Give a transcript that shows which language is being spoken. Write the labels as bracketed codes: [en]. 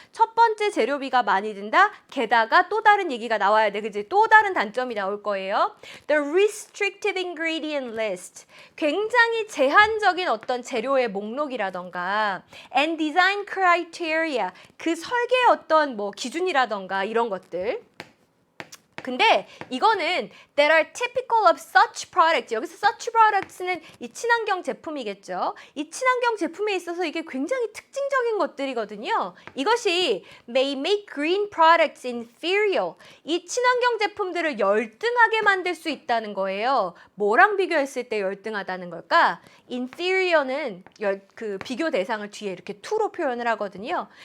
[ko] 첫 번째 재료비가 많이 든다. 게다가 또 다른 얘기가 나와야 돼. 그치? 또 다른 단점이 나올 거예요. [en] The restricted ingredient list. [ko] 굉장히 제한적인 어떤 재료의 목록이라던가 [en] and design criteria. [ko] 그 설계의 어떤 뭐 기준이라던가 이런 것들. 근데 이거는 [en] that are typical of such products. [ko] 여기서 [en] such products [ko] 는 이 친환경 제품이겠죠. 이 친환경 제품에 있어서 이게 굉장히 특징적인 것들이거든요. 이것이 [en] may make green products inferior. [ko] 이 친환경 제품들을 열등하게 만들 수 있다는 거예요. 뭐랑 비교했을 때 열등하다는 걸까? inferior는 그 비교 대상을 뒤에 이렇게 to로 표현을 하거든요.